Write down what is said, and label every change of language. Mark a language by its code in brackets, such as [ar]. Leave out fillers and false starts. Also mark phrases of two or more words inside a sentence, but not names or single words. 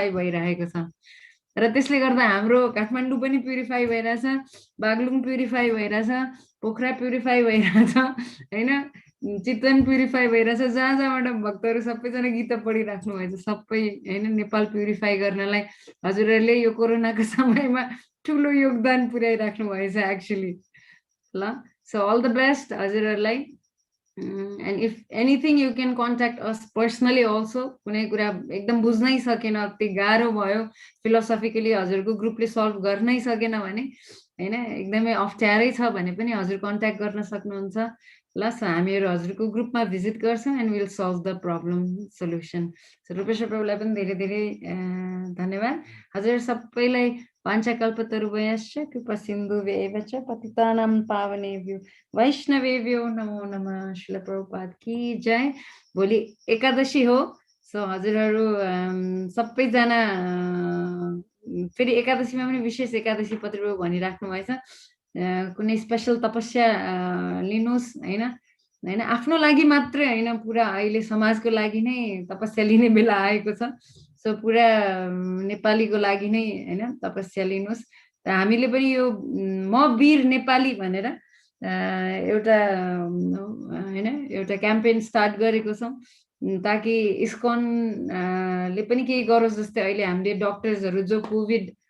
[ne] भइरहेको छ र त्यसले गर्दा हाम्रो काठमाडौँ पनि प्युरिफाई भइरहेछ बागलुङ प्युरिफाई भइरहेछ पोखरा प्युरिफाई भइरहेछ हैन चितवन प्युरिफाई भइरहेछ जहाँ जहाँबाट भक्तहरू सबैजना गीता पढिराख्नु भएछ सबै हैन नेपाल प्युरिफाई गर्नलाई हजुरहरूले यो कोरोनाको समयमा ठुलो योगदान पुर्याइराख्नु भएछ एक्चुअली ल [en] so all the best [ne] हजुरहरूलाई [en] and if anything you can contact us personally also [ne] कुनै कुरा एकदम बुझ्नै सकेन अति गाह्रो भयो फिलोसफिकली हजुरको ग्रुपले सल्भ गर्नै सकेन भने हैन एकदमै अप्ठ्यारै छ भने पनि हजुर कन्ट्याक्ट गर्न सक्नुहुन्छ ल सो हामीहरु हजुरको ग्रुपमा भिजिट गर्छौं [en] and will solve the problem solution so [ne] रूपेश्वर प्रभुलाई पनि धेरै धेरै धन्यवाद हजुर सबैलाई [sa] पाञ्चकल्पतरुभ्यश्च कृपा सिन्धुभ्यैव च पतितानां पावनेभ्यो वैष्णवेभ्यो नमो नमः [hi] श्रील प्रभुपाद की जय [ne] भोलि एकादशी हो सो हजुरहरु सबैजना फेरि एकादशीमा पनि विशेष एकादशी पतिप्रभु भनिराख्नु भएछ कुनै स्पेशल तपस्या लिनुस् हैन हैन आफ्नो लागि मात्रै हैन पुरा अहिले समाजको लागि नै तपस्या लिने बेला आएको छ सो पुरा नेपालीको लागि नै हैन तपस्या लिनुस् र हामीले पनि यो म वीर नेपाली भनेर एउटा हैन एउटा [en] campaign start [ne] गरेको छौं ताकि इस्कन ले पनि केही गरोस् जस्तै अहिले हामीले डाक्टर्सहरु जो कोभिड